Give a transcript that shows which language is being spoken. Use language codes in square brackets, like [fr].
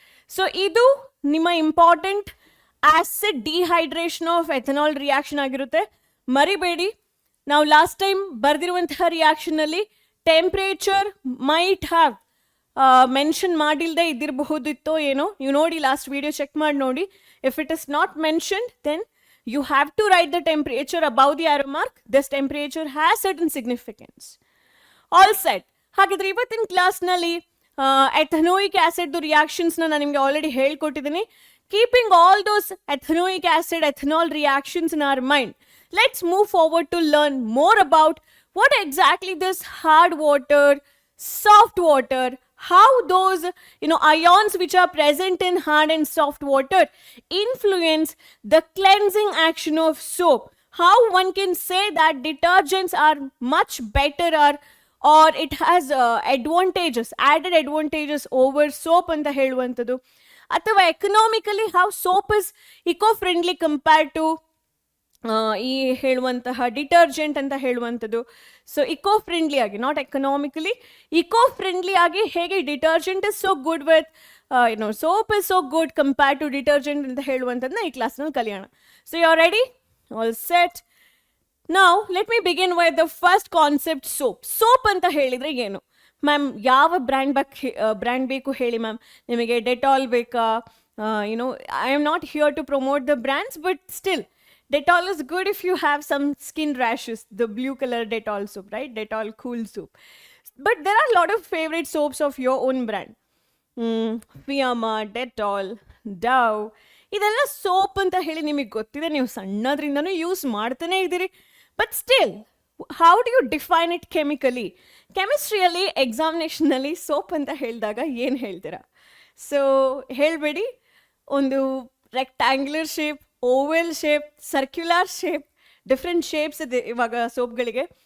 [kn] So idu ನಿಮ್ಮ important acid dehydration of ethanol reaction ಆಗಿರುತ್ತೆ. ಮರಿಬೇಡಿ, ನಾವು ಲಾಸ್ಟ್ ಟೈಮ್ ಬರೆದಿರುವಂತಹ ರಿಯಾಕ್ಷನಲ್ಲಿ ಟೆಂಪ್ರೇಚರ್ [en] might have [kn] ಮೆನ್ಷನ್ ಮಾಡಿಲ್ಲದೆ ಇದ್ದಿರಬಹುದಿತ್ತೋ ಏನೋ. ನೀವು ನೋಡಿ, ಲಾಸ್ಟ್ ವಿಡಿಯೋ ಚೆಕ್ ಮಾಡಿ ನೋಡಿ. [en] If it is not mentioned then you have to write the temperature above the arrow mark. This temperature has certain significance. All set. [kn] ಹಾಗಿದ್ರೆ ಇವತ್ತಿನ ಕ್ಲಾಸ್ನಲ್ಲಿ ಎಥನೋಯಿಕ್ acid ರಿಯಾಕ್ಷನ್ಸ್ನ ನಾನು ನಿಮಗೆ already ಹೇಳ್ಕೊಟ್ಟಿದ್ದೀನಿ. [en] Keeping all those ethanoic acid ethanol reactions in our mind, let's move forward to learn more about what exactly this hard water, soft water, how those ions which are present in hard and soft water influence the cleansing action of soap. How one can say that detergents are much better or it has advantages, added advantages over soap [kn] ಅಂತ ಹೇಳುವಂಥದ್ದು. ಅಥವಾ [en] economically how soap is eco-friendly compared to [kn] ಈ ಹೇಳುವಂತಹ detergent ಅಂತ ಹೇಳುವಂಥದ್ದು. [en] so eco friendly ಆಗಿ, not economically, eco friendly ಆಗಿ ಹೇಗೆ detergent is so good with soap is so good compared to detergent [kn] ಅಂತ ಹೇಳುವಂಥದ್ದನ್ನ ಈ ಕ್ಲಾಸ್ನಲ್ಲಿ ಕಲಿಯೋಣ. [en] So you are ready? All set. Now let me begin with the first concept, soap. [kn] Soap ಅಂತ ಹೇಳಿದರೆ ಏನು ma'am? ಯಾವ ಬ್ರ್ಯಾಂಡ್ ಬೇಕು ಹೇಳಿ ಮ್ಯಾಮ್? ನಿಮಗೆ ಡೆಟಾಲ್ ಬೇಕಾ? [en] I am not here to promote the brands, but still Dettol is good if you have some skin rashes, the blue color Dettol soap, right? Dettol Cool Soap. But there are a lot of favorite soaps of your own brand. Fiyama, Dettol, Dove. [kn] ಇದೆಲ್ಲ soap ಅಂತ ಹೇಳಿ ನಿಮಗೆ ಗೊತ್ತಿದೆ, ನೀವು ಸಣ್ಣದ್ರಿಂದನೂ use ಮಾಡ್ತಾನೆ ಇದ್ದೀರಿ. [en] But still, how do you define it chemically? [kn] ಕೆಮಿಸ್ಟ್ರಿಯಲ್ಲಿ ಎಕ್ಸಾಮಿನೇಷನಲ್ಲಿ soap ಅಂತ ಹೇಳಿದಾಗ ಏನು ಹೇಳ್ತೀರಾ? ಸೊ ಹೇಳಬೇಡಿ. ಒಂದು rectangular shape, vowel shape, circular shape, different shapes ಇದೆ ಇವಾಗ ಸೋಪ್ಗಳಿಗೆ.